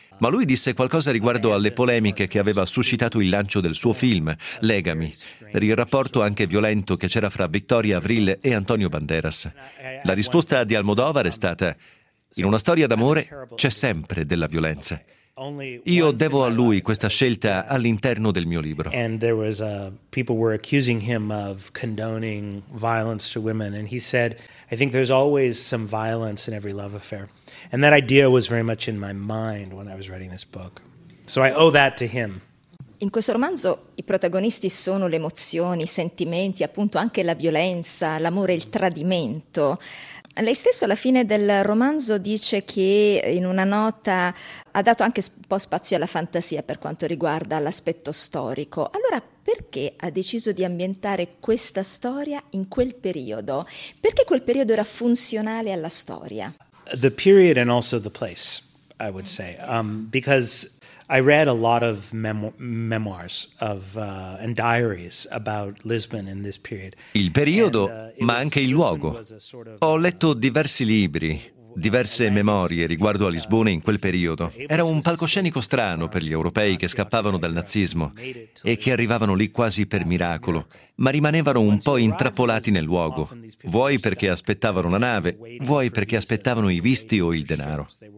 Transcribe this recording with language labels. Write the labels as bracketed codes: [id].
[it] Ma lui disse qualcosa riguardo alle polemiche che aveva suscitato il lancio del suo film, Legami, per il rapporto anche violento che c'era fra Victoria Avril e Antonio Banderas. La risposta di Almodovar è stata: in una storia d'amore c'è sempre della violenza. Io devo a lui questa scelta all'interno del mio libro. [en] And there was people were accusing him of condoning violence to women, and he said, I think there's always some violence in every love affair. And that idea was very much in my mind when I was writing this book. So I owe that to him. [it] In questo romanzo i protagonisti sono le emozioni, i sentimenti, appunto anche la violenza, l'amore, il tradimento. Lei stesso alla fine del romanzo dice che in una nota ha dato anche un po' spazio alla fantasia per quanto riguarda l'aspetto storico. Allora perché ha deciso di ambientare questa storia in quel periodo? Perché quel periodo era funzionale alla storia? [en] The period and also the place, I would say, because I read a lot of memoirs of and diaries about Lisbon in this period. [it] Il periodo, ma anche il luogo. Ho letto diversi libri, diverse memorie riguardo a Lisbona in quel periodo. Era un palcoscenico strano per gli europei che scappavano dal nazismo e che arrivavano lì quasi per miracolo, ma rimanevano un po' intrappolati nel luogo, vuoi perché aspettavano la nave, vuoi perché aspettavano i visti o il denaro.